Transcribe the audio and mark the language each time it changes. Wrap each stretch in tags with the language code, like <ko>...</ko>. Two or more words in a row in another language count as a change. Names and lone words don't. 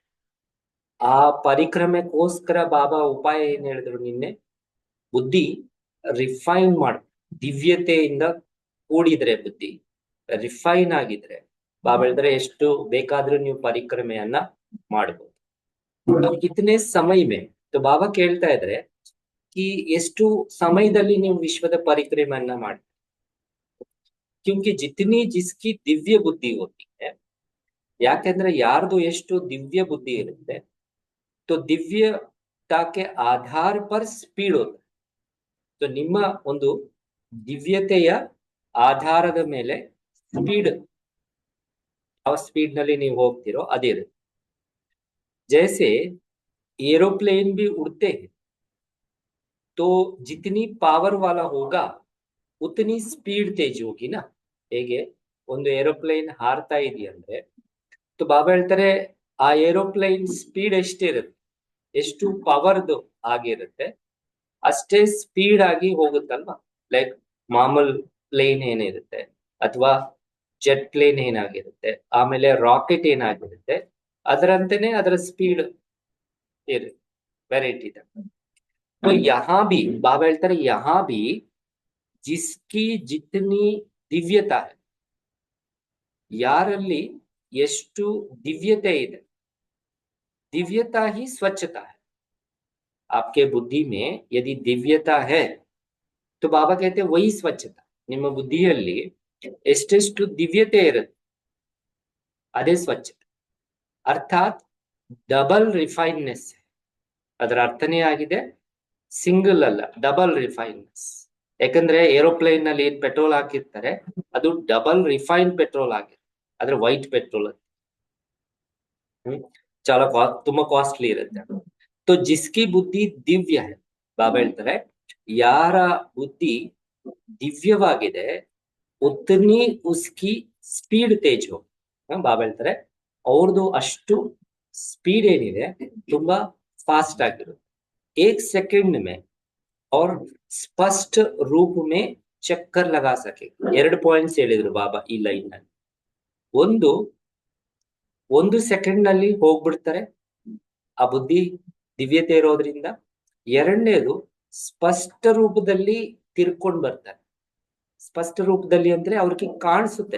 <kn>ಆ ಪರಿಕ್ರಮೆಗೋಸ್ಕರ ಬಾಬಾ ಉಪಾಯ ಏನ್ ಹೇಳಿದ್ರು ನಿನ್ನೆ, ಬುದ್ಧಿ ರಿಫೈನ್ ಮಾಡ್, ದಿವ್ಯತೆಯಿಂದ ಕೂಡಿದ್ರೆ ಬುದ್ಧಿ ರಿಫೈನ್ ಆಗಿದ್ರೆ ಬಾಬಾ ಹೇಳಿದ್ರೆ ಎಷ್ಟು ಬೇಕಾದ್ರೂ ನೀವು ಪರಿಕ್ರಮೆಯನ್ನ ಮಾಡಬಹುದು.</kn> <hi>कितने समय में</hi> <kn>ಬಾಬಾ ಕೇಳ್ತಾ ಇದ್ರೆ ಎಷ್ಟು ಸಮಯದಲ್ಲಿ ನೀವು ವಿಶ್ವದ ಪರಿಕ್ರಮೆಯನ್ನ ಮಾಡಿ.</kn> <hi>क्योंकि जितनी जिसकी दिव्य बुद्धि होती है,</hi> <kn>ಯಾಕೆಂದ್ರೆ ಯಾರ್ದು ಎಷ್ಟು ದಿವ್ಯ ಬುದ್ಧಿ ಇರುತ್ತೆ</kn> <hi>तो दिव्यता के आधार पर</hi> <kn>ಸ್ಪೀಡ್ ಹೋಗುತ್ತೆ. तो ನಿಮ್ಮ ಒಂದು ದಿವ್ಯತೆಯ ಆಧಾರದ ಮೇಲೆ ಸ್ಪೀಡ್, ಯಾವ ಸ್ಪೀಡ್ ನಲ್ಲಿ ನೀವು ಹೋಗ್ತಿರೋ ಅದಿರುತ್ತೆ.</kn> <hi>जैसे एरोप्लेन भी उड़ते हैं तो जितनी पावर वाला होगा उतनी स्पीड तेज होगी ना.</hi> <kn>ಹೇಗೆ ಒಂದು ಏರೋಪ್ಲೇನ್ ಹಾರ್ತಾ ಇದೆಯಂದ್ರೆ ಬಾಬಾ ಹೇಳ್ತಾರೆ ಆ ಏರೋಪ್ಲೇನ್ ಸ್ಪೀಡ್ ಎಷ್ಟಿರುತ್ತೆ, ಎಷ್ಟು ಪವರ್ದು ಆಗಿರುತ್ತೆ ಅಷ್ಟೇ ಸ್ಪೀಡ್ ಆಗಿ ಹೋಗುತ್ತಲ್ವಾ. ಲೈಕ್ ಮಾಮೂಲ್ ಪ್ಲೇನ್ ಏನಿರುತ್ತೆ ಅಥವಾ</kn> <en>jet plane</en> <kn>ಏನಾಗಿರುತ್ತೆ, ಆಮೇಲೆ ರಾಕೆಟ್ ಏನಾಗಿರುತ್ತೆ ಅದರಂತೆನೆ ಅದರ ಸ್ಪೀಡ್ ಇರುತ್ತೆ, ವೆರೈಟಿ.</kn> <hi>तो यहाँ भी बाबा ಹೇಳ್ತಾರೆ यहाँ भी जिसकी जितनी दिव्यता है,</hi> <kn>ಯಾರಲ್ಲಿ ಎಷ್ಟು ದಿವ್ಯತೆ ಇದೆ,</kn> <hi>दिव्यता ही स्वच्छता है. आपके बुद्धि में यदि दिव्यता है तो बाबा कहते हैं वही स्वच्छता.</hi> <kn>ನಿಮ್ಮ ಬುದ್ಧಿಯಲ್ಲಿ ಎಷ್ಟೆಷ್ಟು ದಿವ್ಯತೆ ಇರುತ್ತೆ ಅದೇ ಸ್ವಚ್ಛತೆ. ಅರ್ಥಾತ್</kn> <en>double refineness.</en> <kn>ಅದರ ಅರ್ಥನೇ ಆಗಿದೆ ಸಿಂಗಲ್ ಅಲ್ಲ,</kn> <en>double refineness.</en> <kn>ಯಾಕಂದ್ರೆ ಏರೋಪ್ಲೇನ್ ನಲ್ಲಿ ಏನ್ ಪೆಟ್ರೋಲ್ ಹಾಕಿರ್ತಾರೆ ಅದು</kn> <en>double refine petrol</en> <kn>ಆಗಿದೆ, ಆದ್ರೆ</kn> <en>white petrol</en> <kn>ತುಂಬಾ ಕಾಸ್ಟ್ಲಿ ಇರುತ್ತೆ.</kn> <hi>तो जिसकी बुद्धि दिव्य है,</hi> <kn>ಬಾಬಾ ಹೇಳ್ತಾರೆ ಯಾರ ಬುದ್ಧಿ ದಿವ್ಯವಾಗಿದೆ</kn> <hi>उतनी उसकी स्पीड तेज होगी.</hi> <kn>ಬಾಬಾ ಹೇಳ್ತಾರೆ ಅವ್ರದ್ದು ಅಷ್ಟು ಸ್ಪೀಡ್ ಏನಿದೆ ತುಂಬಾ ಫಾಸ್ಟ್ ಆಗಿರುತ್ತೆ.</kn> <hi>1 सेकंड में और स्पष्ट रूप में चक्कर लगा सके.</hi> <kn>2 ಪಾಯಿಂಟ್ಸ್ ಹೇಳಿದ್ರು ಬಾಬಾ ಈ ಲೈನ್ ನಲ್ಲಿ. ಒಂದು ಸೆಕೆಂಡ್ ನಲ್ಲಿ ಹೋಗ್ಬಿಡ್ತಾರೆ ಆ ಬುದ್ಧಿ ದಿವ್ಯತೆ ಇರೋದ್ರಿಂದ. ಎರಡನೇದು ಸ್ಪಷ್ಟ ರೂಪದಲ್ಲಿ ತಿರ್ಕೊಂಡ್ ಬರ್ತಾರೆ. ಸ್ಪಷ್ಟ ರೂಪದಲ್ಲಿ ಅಂದ್ರೆ ಅವ್ರಿಗೆ ಕಾಣಿಸುತ್ತೆ.</kn>